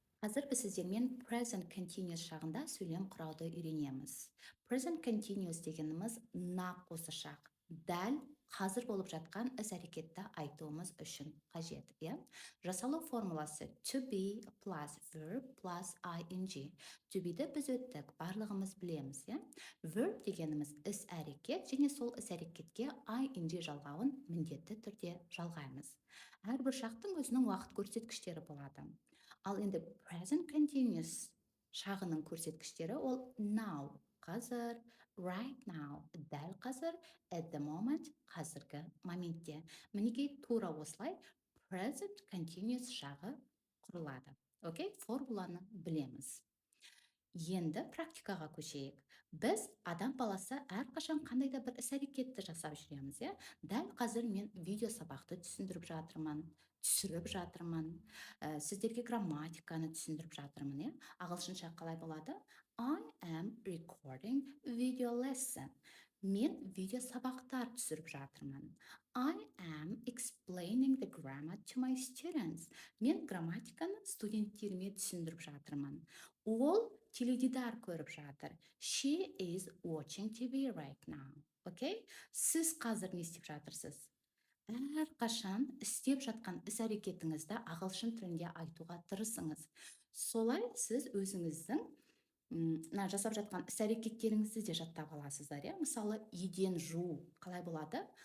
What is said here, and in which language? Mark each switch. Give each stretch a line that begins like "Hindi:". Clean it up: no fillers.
Kazakh: Қазір біз сіздермен present continuous шағында сөйлем құрауды үйренеміз. Present continuous дегеніміз нақ осы шақ. Дәл қазір болып жатқан іс-әрекетті айтуымыз үшін қажет. Жасалу формуласы
English: to be plus verb plus ing.
Kazakh: To be'ді біз өттік, барлығымыз білеміз. Verb дегеніміз іс-әрекет, және сол іс-әрекетке ing жалғауын міндетті түрде жалғаймыз. Әрбір шақтың өзінің уақыт көрсеткіштері болады. Ал енді present continuous шағының көрсеткіштері ол now, қазір,
English: right now,
Kazakh: дәл қазір,
English: at the moment,
Kazakh: қазіргі моментте. Мінекей тура осылай present continuous шағы құрылады. Окей, формуланы білеміз. Енді практикаға көшейік. Біз адам баласы әрқашан қандай да бір іс-әрекетті жасап жүреміз. Дәл қазір мен видео сабақты түсіндіріп жатырмын, түсіріп жатырмын, сіздерге грамматиканы түсіндіріп жатырмын. Ағылшынша қалай болады?
English: I am recording video lesson.
Kazakh: Мен видео сабақтар түсіріп жатырмын.
English: I am explaining the grammar to my students.
Kazakh: Мен грамматиканы студенттеріме түсіндіріп жатырмын. Ол теледидар көріп жатыр.
English: She is watching TV right now.
Kazakh: Окей? Сіз қазір не істеп жатырсыз? Әрқашан істеп жатқан іс-әрекетіңізді ағылшын тілінде айтуға тырысыңыз. Солай сіз өзіңіздің жасап жатқан іс-әрекеттеріңізді де жаттап аласыздар. Мысалы, еден жуу қалай болады?